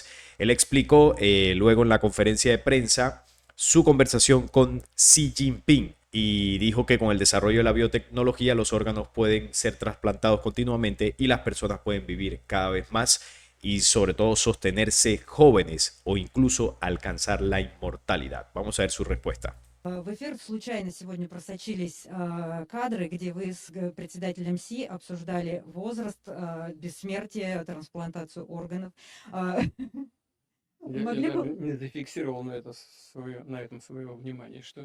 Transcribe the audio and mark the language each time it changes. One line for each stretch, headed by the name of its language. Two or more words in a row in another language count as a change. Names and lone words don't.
Spanish: Él explicó luego en la conferencia de prensa su conversación con Xi Jinping y dijo que con el desarrollo de la biotecnología los órganos pueden ser trasplantados continuamente y las personas pueden vivir cada vez más y sobre todo sostenerse jóvenes o incluso alcanzar la inmortalidad. Vamos a ver su respuesta.
Russian: В эфир случайно сегодня просочились кадры, где вы с председателем Си обсуждали возраст, бессмертие, трансплантацию органов. Могли бы... не зафиксировал на этом своего внимания, что...